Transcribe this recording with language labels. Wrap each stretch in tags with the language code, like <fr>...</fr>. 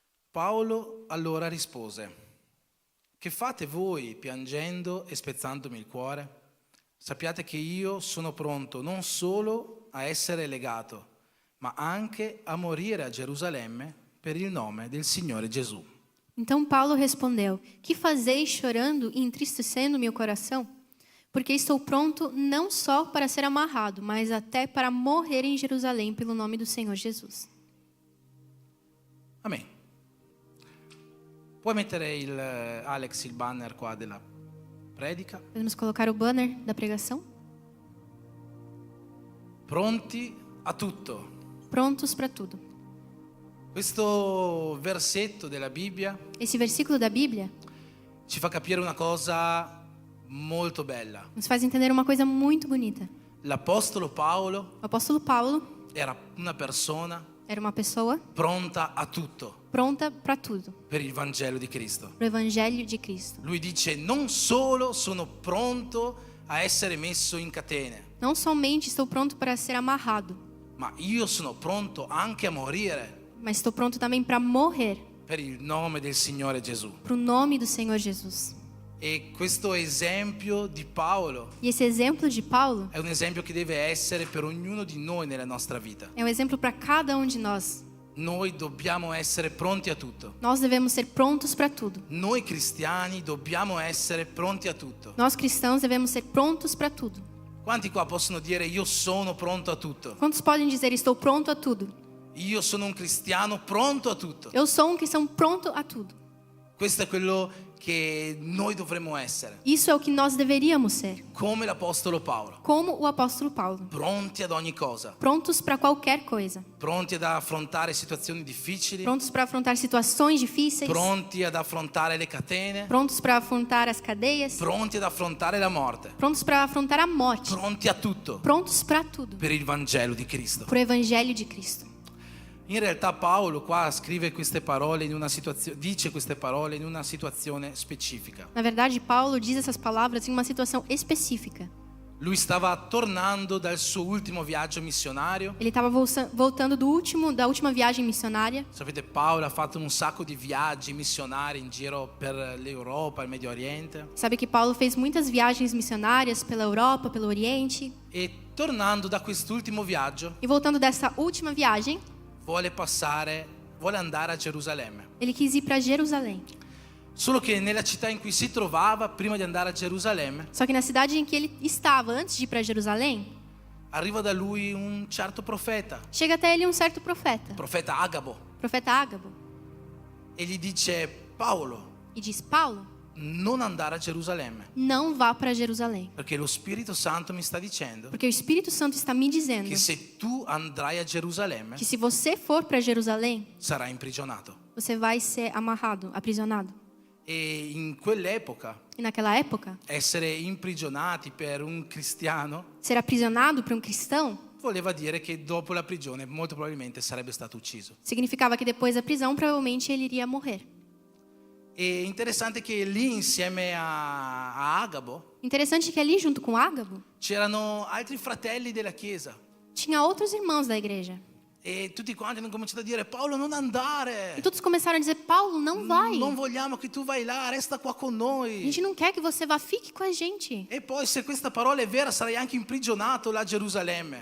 <it>Paolo allora rispose: che fate voi piangendo e spezzandomi il cuore? Sappiate che io sono pronto non solo a essere legato, ma anche a morire a Gerusalemme per il nome del Signore Gesù.</it> <pt>Então Paulo respondeu: que fazeis chorando e entristecendo meu coração? Porque estou pronto não só para ser amarrado, mas até para morrer em Jerusalém pelo nome do Senhor Jesus.</pt> <it>Amen. Puoi mettere Alex il banner qua della predica?</it> <pt>Podemos colocar o banner da pregação?</pt> <it>Pronti a tutto.</it> <pt>Prontos para tudo.</pt> <it>Questo versetto della Bibbia</it> <pt>Esse versículo da Bíblia</pt> <it>ci fa capire una cosa molto bella.</it> <pt>nos faz entender uma coisa muito bonita.</pt> <it>L'Apostolo Paolo</it> <pt>O apóstolo Paulo</pt> <it>era una persona</it> <pt>era uma pessoa</pt> <it>pronta a tutto</it> <pt>pronta para tudo,</pt> <it>per il Vangelo di Cristo.</it> <pt>para o Evangelho de Cristo.</pt> <it>Lui dice: non solo sono pronto a essere messo in catene,</it> <pt>Não somente estou pronto para ser amarrado,</pt> <it>ma io sono pronto anche a morire</it> <pt>mas estou pronto também para morrer</pt> <it>per il nome del Signore Gesù.</it> <pt>para o nome do Senhor Jesus.</pt> <it>E questo esempio di Paolo</it> <pt>E esse exemplo de Paulo</pt> <it>è un esempio che deve essere per ognuno di noi nella nostra vita.</it> <pt>é um exemplo para cada um de nós.</pt> <it>Noi dobbiamo essere pronti a tutto.</it> <pt>Nós devemos ser prontos para tudo.</pt> <it>Noi cristiani dobbiamo essere pronti a tutto.</it> <pt>Nós cristãos devemos ser prontos para tudo.</pt> <it>Quanti qua possono dire io sono pronto a tutto?</it> <pt>Quantos podem dizer estou pronto a tudo?</pt> <it>Io sono un cristiano pronto a tutto.</it> <pt>Eu sou um cristão pronto a tudo.</pt> <it>Questo è quello che noi dovremmo essere,</it> <pt>Isso é o que nós deveríamos ser,</pt> <it>come l'Apostolo Paolo,</it> <pt>como o apóstolo Paulo.</pt> <it>pronti ad ogni cosa,</it> <pt>Prontos para qualquer coisa.</pt> <it>pronti ad affrontare situazioni difficili,</it> <pt>Prontos para afrontar situações difíceis.</pt> <it>pronti ad affrontare le catene,</it> <pt>Prontos para afrontar as cadeias.</pt> <it>pronti ad affrontare la morte,</it> <pt>Prontos para afrontar a morte.</pt> <it>pronti a tutto</it> <pt>Prontos para tudo.</pt> <it>per il Vangelo di Cristo.</it> <pt>Por Evangelho de Cristo.</pt> <it>In realtà Paolo qua scrive queste parole in una situazione, dice queste parole in una situazione specifica.</it> <pt>Na verdade, Paulo diz essas palavras em uma situação específica.</pt> <it>Lui stava tornando dal suo ultimo viaggio missionario.</it> <pt>Ele estava voltando da última viagem missionária.</pt> <it>Sapete, Paolo ha fatto un sacco di viaggi missionari in giro per l'Europa, il Medio Oriente.</it> <pt>Sabe que Paulo fez muitas viagens missionárias pela Europa, pelo Oriente.</pt> <it>E tornando da quest'ultimo viaggio,</it> <pt>E voltando dessa última viagem,</pt> <it>vuole andare a Gerusalemme.</it> <pt>ele quis ir para Jerusalém.</pt> <it>Solo che nella città in cui si trovava, prima di andare a Gerusalemme,</it> <pt>Só que na cidade em que ele estava antes de ir para Jerusalém,</pt> <it>arriva da lui un certo profeta,</it> <pt>chega até ele um certo profeta,</pt> <it>il profeta Agabo,</it> <pt>profeta Ágabo,</pt> <it>e gli dice: Paolo,</it> <pt>e diz: Paulo,</pt> <it>non andare a Gerusalemme,</it> <pt>não vá para Jerusalém,</pt> <it>perché lo Spirito Santo mi sta dicendo</it> <pt>porque o Espírito Santo está me dizendo</pt> <it>che se tu andrai a Gerusalemme</it> <pt>que se você for para Jerusalém,</pt> <it>sarai imprigionato.</it> <pt>você vai ser amarrado, aprisionado.</pt> <it>E in quell'epoca</it> <pt>E naquela época,</pt> <it>essere imprigionati per un cristiano</it> <pt>ser aprisionado para um cristão</pt> <it>voleva dire che dopo la prigione molto probabilmente sarebbe stato ucciso.</it> <pt>significava que depois da prisão provavelmente ele iria morrer.</pt> <it>E interessante che lì insieme a Agabo</it> <pt>Interessante que ali junto com Ágabo</pt> <it>c'erano altri fratelli della chiesa</it> <pt>tinha outros irmãos da igreja.</pt> <it>E tutti quanti hanno cominciato a dire: Paolo, non andare.</it> <pt>E todos começaram a dizer: Paulo, não vai.</pt> <it>Non vogliamo che tu vai là, resta qua con</it> <pt>A</pt> <it>noi.</it> <pt>gente não quer que você vá, fique com a gente.</pt> <it>E poi se questa parola è vera sarai anche imprigionato là a Gerusalemme.</it>